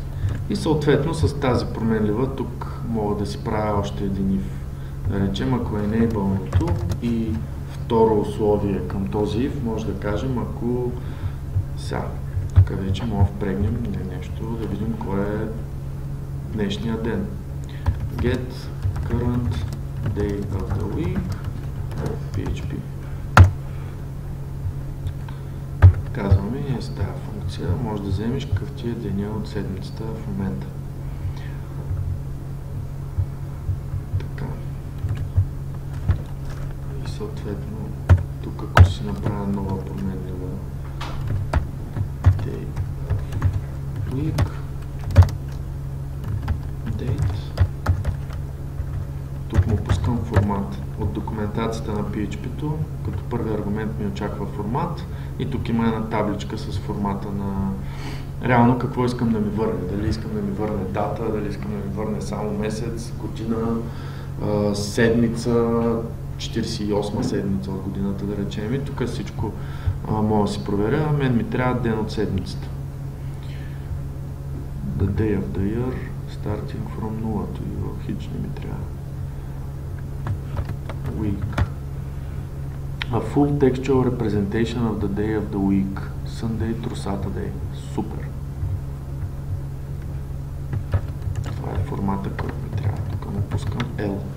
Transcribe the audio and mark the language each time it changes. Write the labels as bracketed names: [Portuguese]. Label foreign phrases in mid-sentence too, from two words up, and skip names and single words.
[Bulgarian] И съответно с тази променлива тук мога да си правя още един if. Да речем, ако е enable-ното и второ условие към този if, може да кажем, ако сега, тук вече мога да впрегнем нещо, да видим кой е днешния ден. [English] Get current day of the week PHP. [Bulgarian] Казваме и с тази функция може да вземеш какъв ти е деня от седмицата в момента. Така. И съответно, тук ако си направя нова променлива [English] day of week date, [Bulgarian] тук му пускам формат. От документацията на PHP-то, като първи аргумент ми очаква формат и тук има една табличка с формата на реално какво искам да ми върне. Дали искам да ми върне дата, дали искам да ми върне само месец, година, седмица, 48 седмица от годината, да речем. И тук всичко мога да си проверя. Мен ми трябва ден от седмицата. [English] The day of the year, starting from 0 to [Bulgarian] хич не ми трябва. [English] Week. A full textual representation of the day of the week. Sunday through Saturday. [Bulgarian] Супер. Това е формата, който ми трябва. Тук му пускам. L.